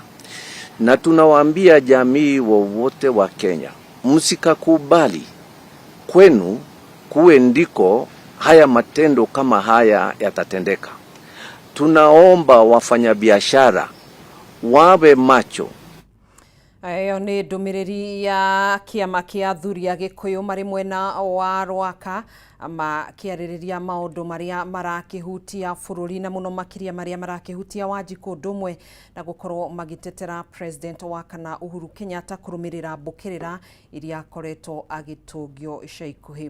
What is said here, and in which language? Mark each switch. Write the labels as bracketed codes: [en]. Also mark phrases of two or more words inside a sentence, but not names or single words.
[sw] Na tunawaambia jamii wowote wa Kenya, msikakubali kwenu kuwe ndiko haya matendo kama haya yatatendeka. Tunaomba wafanyabiashara wawe macho. [ki] Ayo ni ndumiriri ya kiama kia athuri a Gikuyu mari mwena wa Rwaka makiaririria maundu maria marakihutia bururi na muno makiria maria marakihutia Wanjiku ndumwe na gukorwo magitetera president wa kana Uhuru Kenyatta kurumirira mbukirira iria akoretwo agitungio ica ikuhi.